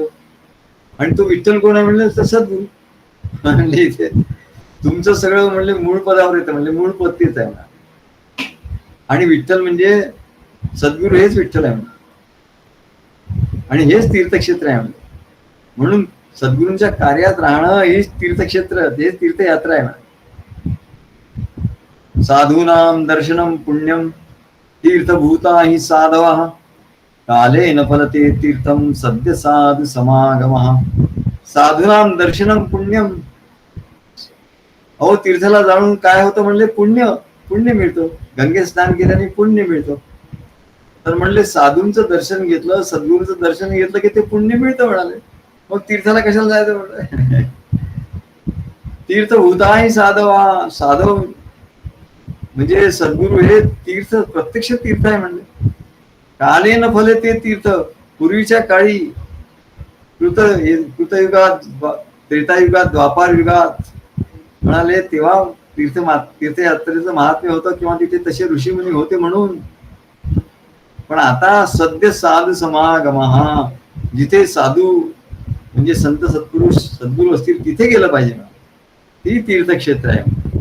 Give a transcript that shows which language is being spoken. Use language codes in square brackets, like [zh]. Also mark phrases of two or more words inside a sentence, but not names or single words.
[mr] आणि तो विठ्ठल कोण आहे म्हणले, तर सद्गुरू. म्हणले इथे तुमचं सगळं म्हणले मूळ पदावर येतं, म्हणले मूळ पद तेच आहे. आणि विठ्ठल म्हणजे सद्गुरू हेच विठ्ठल आहे आणि हेच तीर्थक्षेत्र आहे. म्हणून सद्गुरूंच्या कार्यात राहणं हेच तीर्थक्षेत्र, हेच तीर्थयात्रा आहे. [sa] साधूनाम दर्शनम पुण्यम तीर्थभूता हि साधवा, काले न फलते तीर्थम सद्य साधु समागमः. साधूनाम दर्शनम पुण्यम. [mr] अहो तीर्थाला जाऊन काय होतं म्हणले, पुण्य मिळतो. गंगे स्नान केल्याने पुण्य मिळतो. तर म्हणले साधूंचं दर्शन घेतलं, सद्गुरूचं दर्शन घेतलं की ते पुण्य मिळतं म्हणाले. मग तीर्थाला कशाला जायचं म्हणलं. [sa] तीर्थभूताही साधवा, [mr] साधव म्हणजे सद्गुरू हे तीर्थ, प्रत्यक्ष तीर्थ आहे म्हणले. [sa] काले न फले ते तीर्थ. [mr] पूर्वीच्या काळी कृतयुगात, त्रेतायुगात, द्वापार युगात म्हणाले तेव्हा तीर्थयात्रेचं महात्म्य होतं किंवा तिथे तसे ऋषीमुनी होते म्हणून. पण आता [sa] सद्य साधू समागमः, [mr] जिथे साधू म्हणजे संत सद्गुरू असतील तिथे गेलं पाहिजे ना, ती तीर्थक्षेत्र आहे.